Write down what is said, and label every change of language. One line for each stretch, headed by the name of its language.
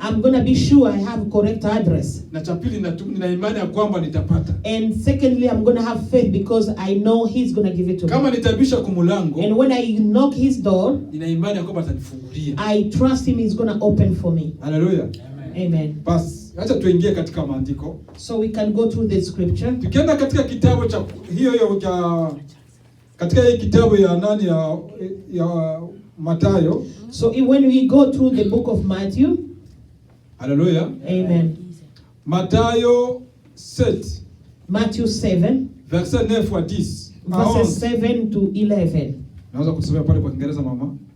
English: I'm going to be sure I have correct address.
Swahili: Na cha pili nina imani ya kwamba nitapata.
English: And secondly, I'm going to have faith because I know he's going to give it to me.
Swahili: Kama nitabisha kumulango,
English: and when I knock his door,
Swahili: nina imani ya kwamba atanifungulia.
English: I trust him he's going to open for me. Hallelujah. Amen.
Swahili: Basi acha tuingie katika maandiko.
English: So we can go through the scripture.
Swahili: Tukienda katika kitabu cha hiyo cha katika hii kitabu ya nani ya Mathayo.
English: So when we go through the book of Matthew. Hallelujah. Amen.
Swahili: Mathayo 7.
English: Matthew 7.
French: Verset 9 à 10.
English: Verses 7 to 11.
Swahili: Naweza kusomea pale kwa Kiingereza mama?